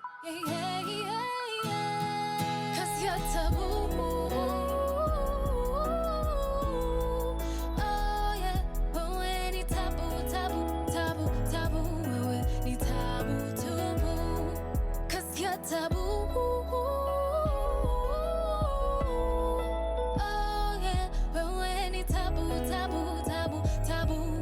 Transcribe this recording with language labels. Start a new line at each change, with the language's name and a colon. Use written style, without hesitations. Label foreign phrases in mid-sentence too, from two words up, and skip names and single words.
English: Yeah, yeah, yeah. 'Cause you're taboo. Oh yeah,
Swahili: wewe ni tabu, tabu, tabu, tabu. Wewe ni tabu, tabu.
English: 'Cause you're taboo. Oh yeah,
Swahili: wewe ni tabu, tabu, tabu, tabu.